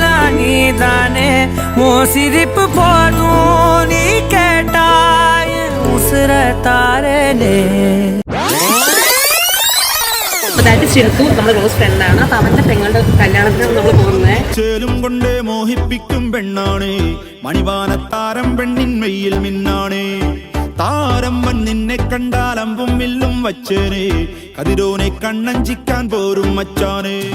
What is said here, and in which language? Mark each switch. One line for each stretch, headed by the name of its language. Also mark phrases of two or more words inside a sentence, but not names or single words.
Tamil: நீதானே உன் சிரிப்பு போதும் நீ கேட்டாய் உசுர தாரனே.
Malayalam: ഷിൻസു നമ്മുടെ ക്ലോസ് ഫ്രണ്ടാണ്. അപ്പൊ അവന്റെ പെങ്ങളുടെ കല്യാണത്തിനാണ് നമ്മൾ പോകുന്നത്. ചേലും കൊണ്ടേ മോഹിപ്പിക്കും പെണ്ണാണ് മണിവാനത്താരം പെണ്ണിൻ മെയ്യിൽ മിന്നാണ്. താരം വൻ നിന്നെ കണ്ടാലമ്പും വില്ലും വച്ചേനെ കതിരോനെ കണ്ണഞ്ചിക്കാൻ പോരും മച്ചാനെ.